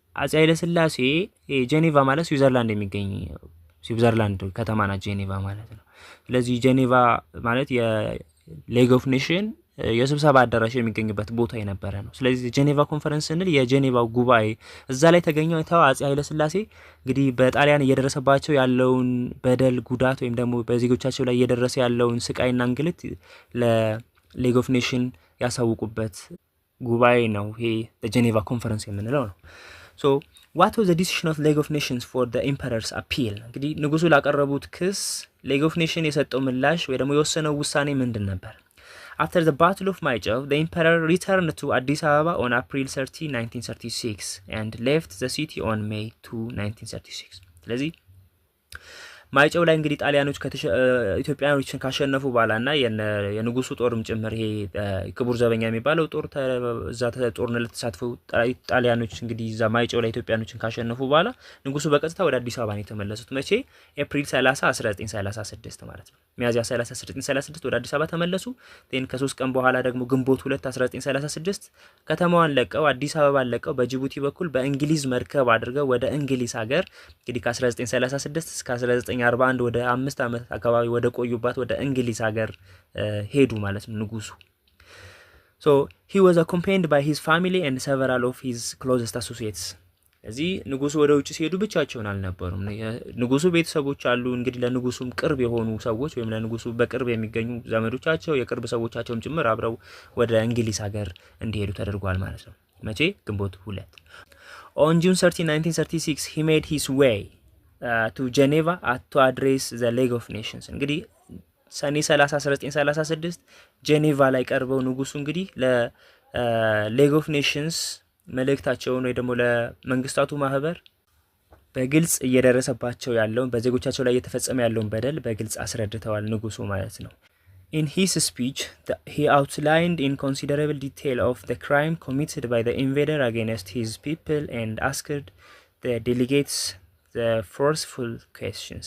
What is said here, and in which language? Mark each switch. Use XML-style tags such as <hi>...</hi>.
<am>አጼ ኃይለ ሥላሴ ጄኔቫ ማለት ስዊዘርላንድ የሚገኝ ስዊዘርላንድ ከተማ ናት ጄኔቫ ማለት ነው። ስለዚህ ጄኔቫ ማለት የሌግ ኦፍ ኔሽን የስብሰባ አዳራሽ የሚገኝበት ቦታ የነበረ ነው። ስለዚህ ጄኔቫ ኮንፈረንስ ስንል የጄኔቫው ጉባኤ እዛ ላይ ተገኘው አጼ ኃይለ ሥላሴ እንግዲህ በጣሊያን እየደረሰባቸው ያለውን በደል ጉዳት ወይም ደግሞ በዜጎቻቸው ላይ እየደረሰ ያለውን ስቃይና እንግልት ለሌግ ኦፍ ኔሽን ያሳውቁበት ጉባኤ ነው። ይሄ ጄኔቫ ኮንፈረንስ የምንለው ነው። ሶ</am> <en>what was the decision of League of Nations for the emperor's appeal?</en> <am>እንግዲህ ንጉሱ ላቀረቡት ክስ ሌግ ኦፍ ኔሽን የሰጠው ምላሽ ወይ ደግሞ የወሰነው ውሳኔ ምንድን ነበር?</am> <en>After the Battle of Maichev, the emperor returned to Addis Ababa on April 30, 1936 and left the city on May 2, 1936.</en> <am>ስለዚህ ማይጨው ላይ እንግዲህ ጣሊያኖች ኢትዮጵያኖችን ካሸነፉ በኋላና የንጉሱ ጦርም ጭምር ይሄ ክቡር ዘበኛ የሚባለው ጦር እዛ ጦርነት ተሳትፈው ጣሊያኖች እንግዲህ እዛ ማይጨው ላይ ኢትዮጵያኖችን ካሸነፉ በኋላ ንጉሱ በቀጥታ ወደ አዲስ አበባ ነው የተመለሱት። መቼ? ኤፕሪል 30 1936 ማለት ነው። ሚያዝያ 30 1936 ወደ አዲስ አበባ ተመለሱ። ከ3 ቀን በኋላ ደግሞ ግንቦት 2 1936 ከተማዋን ለቀው አዲስ አበባን ለቀው በጅቡቲ በኩል በእንግሊዝ መርከብ አድርገው ወደ እንግሊዝ ሀገር እንግዲህ ከ1936 እስከ 1941 ወደ 5 ዓመት አካባቢ ወደ ቆዩባት ወደ እንግሊዝ ሀገር ሄዱ ማለት ነው ንጉሱ።</am> <en>So he was accompanied by his family and several of his closest associates.</en> <am>እዚህ ንጉሱ ወደ ውጭ ሲሄዱ ብቻቸውን አልነበሩም። ንጉሱ ቤተሰቦች አሉ። እንግዲህ ለንጉሱም ቅርብ የሆኑ ሰዎች ወይም ለንጉሱ በቅርብ የሚገኙ ዘመዶቻቸው የቅርብ ሰዎቻቸውም ጭምር አብረው ወደ እንግሊዝ ሀገር እንዲሄዱ ተደርጓል ማለት ነው። መቼ? ግንቦት 2</am> <en>On June 30, 1936 he made his way to Geneva to address the League of Nations.</en> <am>እንግዲህ ሰኔ 30 1936 ጄኔቫ ላይ ቀርበው ንጉሱ እንግዲህ ለሌግ ኦፍ ኔሽንስ መልእክታቸውን ወይ ደግሞ ለመንግስታቱ ማህበር በግልጽ እየደረሰባቸው ያለውን በዜጎቻቸው ላይ እየተፈጸመ ያለውን በደል በግልጽ አስረድተዋል ንጉሱ ማለት ነው።</am> <en>In his speech, he outlined in considerable detail of the crime committed by the invader against his people and asked the delegates the forceful question.</en>